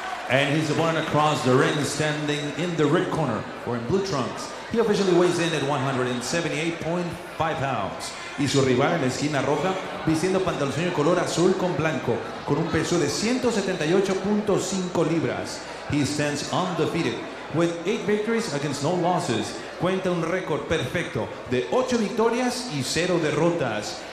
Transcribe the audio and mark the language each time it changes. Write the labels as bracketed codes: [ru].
[en] And his opponent across the ring, standing in the red corner, or in blue trunks. He officially weighs in at 178.5 pounds. [es] Y su rival en la esquina roja, vistiendo pantaloncillo de color azul con blanco, con un peso de 178.5 libras. [en] He stands undefeated, with 8 victories against no losses. [es] Cuenta un récord perfecto de 8 victorias y 0 derrotas.